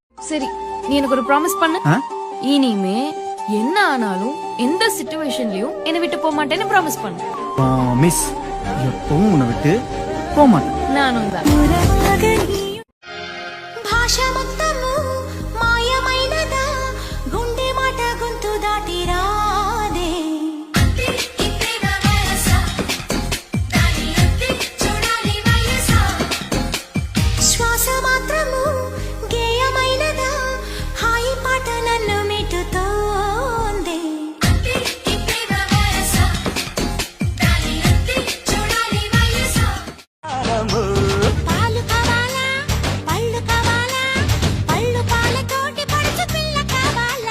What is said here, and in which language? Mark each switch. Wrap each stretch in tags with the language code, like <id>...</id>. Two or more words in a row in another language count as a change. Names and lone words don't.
<ta>சரி நீ எனக்கு ஒரு ப்ராமிஸ் பண்ணு. இனிமே என்ன ஆனாலும் எந்த சிச்சுவேஷன்லயும் என்னை விட்டு போக மாட்டேன்னு ப்ராமிஸ் பண்ணு. மிஸ் எப்பவும் உன்னை விட்டு போக மாட்டேன். நானும் தான்.</ta> <te>భాష మొత్తము మాయమైనదా గుండె మాట గొంతు దాటి రాదే శ్వాస మాత్రము గేయమైనదా హాయి పాట నన్ను మిటుతోంది పాలు కావాలా పళ్ళు కావాలా పళ్ళు పాలతోటి పడుచు పిల్ల కావాలా</te>